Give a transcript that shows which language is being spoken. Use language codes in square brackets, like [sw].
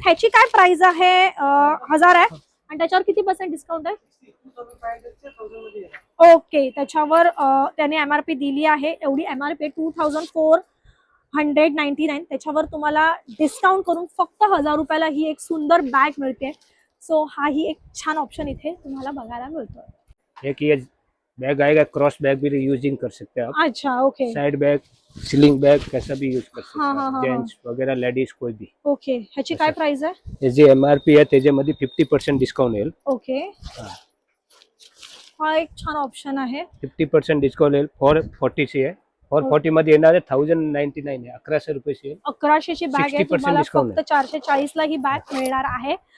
[mr] ह्याची काय प्राइस आहे? 1000 आहे आणि त्याच्यावर किती % डिस्काउंट आहे? ओके, त्याच्यावर त्याने MRP दिली आहे, एवढी MRP 2499. त्याच्यावर तुम्हाला डिस्काउंट करून फक्त 1000 रुपयाला ही एक सुंदर बॅग मिळते. सो हा ही एक छान ऑप्शन इथे तुम्हाला बघायला मिळतोय. [hi] एक ये बैग आएगा, क्रॉस बैग भी यूजिंग कर सकते हैं आप, अच्छा, okay side bag, sling bag कैसा भी यूज कर सकते हाँ, हाँ, हैं, हाँ, जेंट्स वगैरह लेडीज कोई भी. [mr] ओके. ह्याची काय प्राइस आहे? हे जे MRP आहे त्याच्यामध्ये 50% डिस्काउंट येईल. ओके, हा एक छान ऑप्शन आहे. 50% डिस्काउंट येईल. 440 ची आहे. 440 मध्ये येणार आहे 1099 आहे, 1100 रुपये आहे. 1100 ची बॅग आहे, 60% तुम्हाला discount फक्त 440 ला ही बॅग मिळणार आहे.